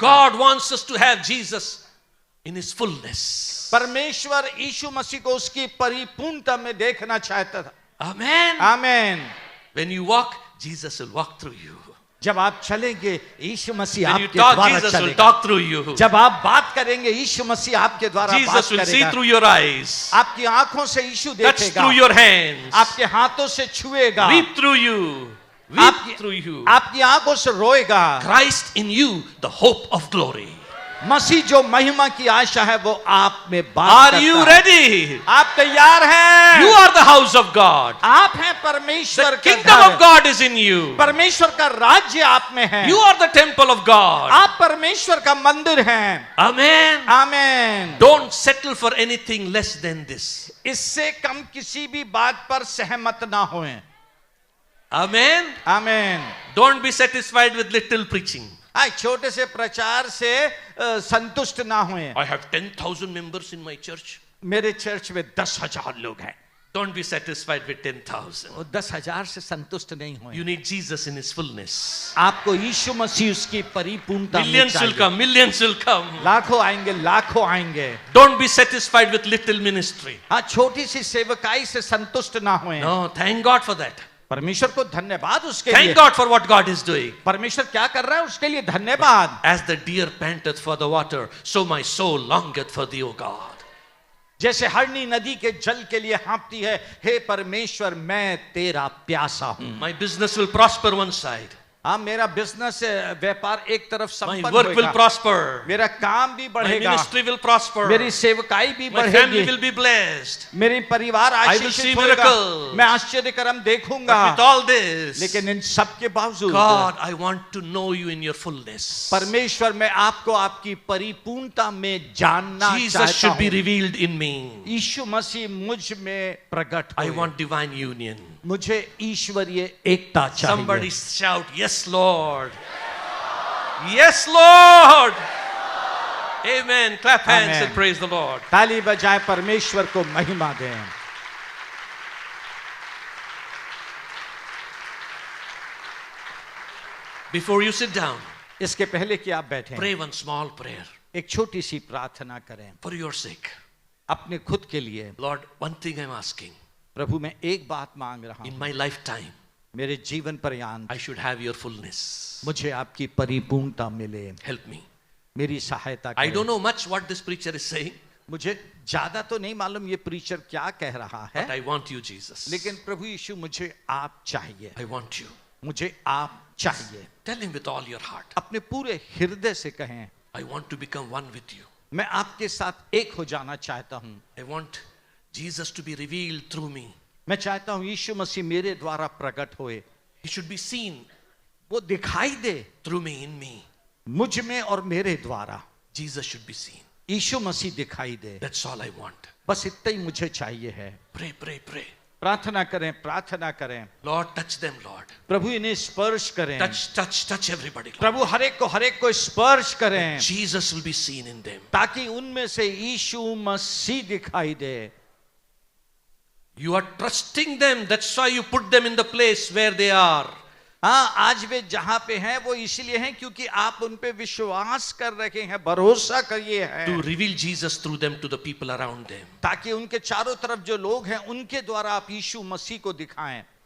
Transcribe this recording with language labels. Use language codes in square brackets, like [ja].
[en] God wants us to have Jesus in His fullness. [hi] परमेश्वर यीशु मसीह को उसकी परिपूर्णता में देखना चाहता था। [en] Amen. [hi] आमीन। [en] When you walk, Jesus will walk through you. [hi] जब आप चलेंगे यीशु मसीह [en] When you [hi] आपके [en] talk, [hi] द्वारा [en] Jesus will [hi] चलेगा। [en] talk through you. [hi] जब आप बात करेंगे यीशु मसीह आपके द्वारा बात [en] Jesus will see [hi] करेगा। [en] through your eyes, [hi] आपकी आंखों से यीशु [en] touch [hi] देखेगा, [en] through your hands, [hi] आपके हाथों से छुएगा, [en] weep through you, weep through you. [hi] आपकी आंखों से रोएगा। [en] Christ in you, the hope of glory. [hi] मसीह जो महिमा की आशा है वो आप में बात [en] Are [hi] करता [en] you [hi] है। [en] ready? [hi] आप तैयार हैं? [en] You are the house of God. [hi] आप हैं परमेश्वर का [en] kingdom [hi] घर। [en] of God is in you. [hi] परमेश्वर का राज्य आप में है। [en] You are the temple of God. [hi] आप परमेश्वर का मंदिर हैं। [en] Amen. [hi] Amen. [en] Don't settle for anything less than this. [hi] इससे कम किसी भी बात पर सहमत ना होएं। [en] Amen. [hi] Amen. [en] Don't be satisfied with little preaching. [hi] छोटे से प्रचार से संतुष्ट ना हुए। [en] I have 10,000 members in my church. [hi] मेरे चर्च में 10,000 लोग हैं। [en] Don't be satisfied with 10,000. [hi] वो 10,000 से संतुष्ट नहीं हुए। [en] You need Jesus in His fullness. [hi] आपको यीशु मसीह उसकी परिपूर्णता में [en] Millions will [hi] चाहिए। [en] come. Millions will come. [hi] लाखों आएंगे, लाखों आएंगे। [en] Don't be satisfied with little ministry. [hi] हाँ, छोटी सी सेवकाई से संतुष्ट ना हुए। [en] No, thank God for that. [hi] परमेश्वर को धन्यवाद उसके लिए। [en] Thank God for what God is doing. [hi] परमेश्वर क्या कर रहा है उसके लिए धन्यवाद। [en] As the deer panteth for the water, so my soul longeth for thee, O God. [hi] जैसे हरनी नदी के जल के लिए हाँफती है, हे परमेश्वर मैं तेरा प्यासा हूं। [en] My business will prosper one side. [hi] हाँ, मेरा बिजनेस व्यापार एक तरफ [en] My [hi] संपन्न [en] work will [hi] होगा। [en] prosper. [hi] मेरा काम भी [en] My [hi] बढ़ेगा। [en] ministry will prosper. [hi] मेरी सेवकाई भी [en] My family [hi] बढ़ेगी। [en] will be blessed. [hi] मेरी परिवार [en] I will see [hi] आशीषित होगा। [en] miracles. [hi] मैं आश्चर्य कर्म देखूंगा। [en] But with all this, [hi] लेकिन इन सब के बावजूद [en] God, I want to know you in your fullness. [hi] परमेश्वर मैं आपको आपकी परिपूर्णता में जानना [en] Jesus [hi] चाहता [en] should be [hi] हूं। [en] revealed in me. [hi] यीशु मसीह मुझ में प्रकट [en] I [hi] होए। [en] want divine union. [hi] मुझे ईश्वरीय एकता चाहिए। [en] Somebody shout, yes, Lord. Yes, Lord. Amen. Clap hands Amen. and praise the Lord. [hi] ताली बजाए परमेश्वर को महिमा दें। [en] Before you sit down, [hi] इसके पहले कि आप बैठें, [en] pray one small prayer [hi] एक छोटी सी प्रार्थना करें [en] for your sake. [hi] अपने खुद के लिए। [en] Lord, one thing I'm asking. [hi] प्रभु मैं एक बात मांग रहा [en] In [hi] हूं, [en] my lifetime, [hi] मेरे जीवन पर्यंत [en] I should have your fullness. [hi] मुझे आपकी परिपूर्णता मिले। [en] Help me. [hi] मेरी सहायता [en] I [hi] करें। [en] don't know much what this preacher is saying, [hi] मुझे ज्यादा तो नहीं मालूम ये प्रीचर क्या कह रहा है, [en] but I want you, Jesus. [hi] लेकिन प्रभु यीशु मुझे आप चाहिए। [en] I want you. [hi] मुझे आप चाहिए। [en] Tell him with all your heart. [hi] अपने पूरे हृदय से कहें, [en] I want to become one with you. [hi] मैं आपके साथ एक हो जाना चाहता हूं। [en] I want Jesus to be revealed through me. [hi] मैं चाहता हूं यीशु मसीह मेरे द्वारा प्रकट होए, [en] He should be seen [hi] वो दिखाई दे [en] through me, in me. [hi] मुझ में और मेरे द्वारा। [en] Jesus should be seen. [hi] यीशु मसीह दिखाई दे, [en] That's all I want. [hi] बस इतना ही मुझे चाहिए है। [en] Pray, pray, pray. [hi] प्रार्थना करें, प्रार्थना करें। [en] Lord, touch them, Lord. [hi] प्रभु इन्हें स्पर्श करें। [en] Touch, touch, touch everybody, Lord. [hi] प्रभु हर एक को स्पर्श करें, [en] Jesus will be seen in them. [hi] ताकि उनमें से यीशु मसीह दिखाई दे। [en] You are trusting them. That's why you put them in the place where they are. [hi] हाँ, आज वे जहां पे हैं वो इसलिए हैं क्योंकि आप उन पे विश्वास कर रखे हैं, भरोसा किए हैं, [en] To reveal Jesus through them to the people around them. [hi] ताकि उनके चारों तरफ जो लोग हैं उनके द्वारा आप यीशु मसीह को दिखाएं।